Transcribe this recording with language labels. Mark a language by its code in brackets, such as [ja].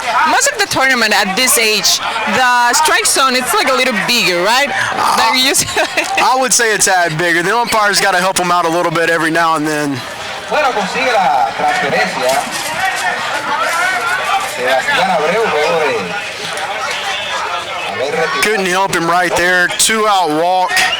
[en] Most of the tournament at this age, the strike zone, it's like a little bigger, right? I would say it's a tad bigger. The umpire's got to help them out a little bit every now and then. [es] Bueno, consigue la transferencia. Sebastián Abreu, juego de... [en] Couldn't help him right there. 2-out walk.